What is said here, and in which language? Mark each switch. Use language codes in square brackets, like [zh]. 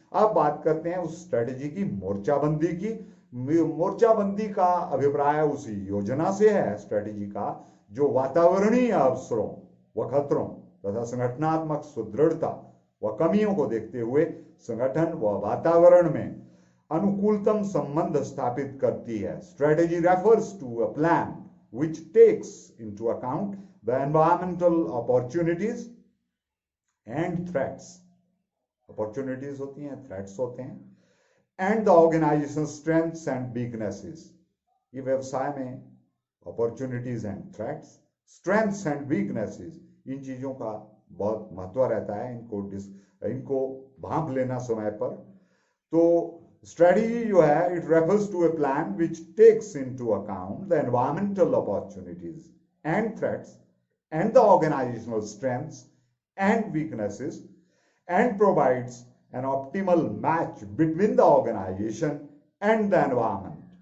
[hi] अब बात करते हैं उस स्ट्रेटेजी की, मोर्चाबंदी की। मोर्चाबंदी का अभिप्राय उस योजना से है, स्ट्रेटेजी का, जो वातावरणीय अवसरों व खतरों तथा संगठनात्मक सुदृढ़ता व कमियों को देखते हुए संगठन व वातावरण में अनुकूलतम संबंध स्थापित करती है। [en] Strategy refers to a plan which takes into account the environmental opportunities and threats. Opportunities [hi] होती हैं, [en] threats [hi] होते हैं, [en] and the organizational strengths and weaknesses. [hi] ये व्यवसाय में [en] opportunities and threats, strengths and weaknesses, [hi] इन चीजों का बहुत महत्व रहता है। इनको भांप लेना समय पर। तो स्ट्रेटेजी जो है, [en] It refers to a plan which takes into account the environmental opportunities and threats and the organisational strengths and weaknesses and provides an optimal match between the organisation and the environment.